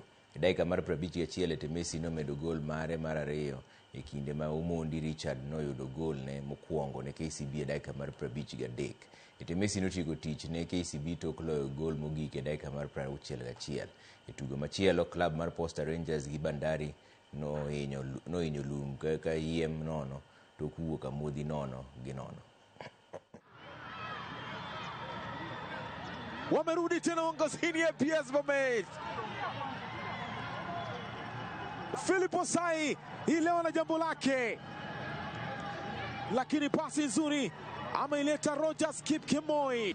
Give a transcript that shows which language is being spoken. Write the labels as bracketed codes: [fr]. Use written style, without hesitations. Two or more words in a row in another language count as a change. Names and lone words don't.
[luo] E dakika mar 51 Etemesi nomedo gol mare mar 2 e kinde ma Omondi Richard noyudo gol ne mokwongo ne KCB e dakika mar 53. Etemesi notieko tich ne KCB tok loyo gol mogik e dakika mar 61. E tugo machielo, klab mar Posta Rangers gi Bandari nohinyo lum ka yiem nono tok wuok amodhi 0-0. [sw] Wamerudi tena uongozini ya PS Bomet. Philip Osai hii leo na jambo lake, lakini pasi nzuri ameileta Rogers Kipkemoi.